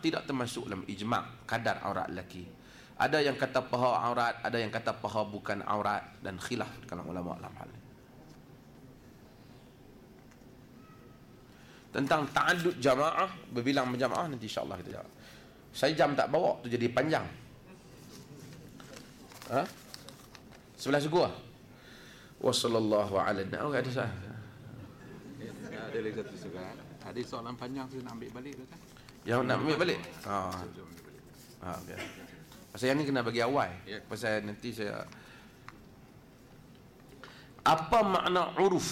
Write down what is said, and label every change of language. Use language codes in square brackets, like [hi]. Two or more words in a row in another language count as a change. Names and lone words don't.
[ms] Tidak termasuk dalam ijma' kadar aurat lelaki. Ada yang kata paha aurat, ada yang kata paha bukan aurat, dan khilaf kalangan ulama dalam hal ini. Tentang ta'addud jamaah, berbilang berjamaah, nanti [ar] إن شاء الله [ms] kita jawab. Saya jam tak bawa tu jadi panjang. Sebelah segua. [ar] وصلى الله على النبي. [ms] Oh, ada sah. Ada lagi satu soalan. Ada soalan panjang tu nak ambil balik kan? Yang nak ambil balik? Okay. Pasal yang ni kena bagi awal. Pasal nanti saya. Apa makna uruf?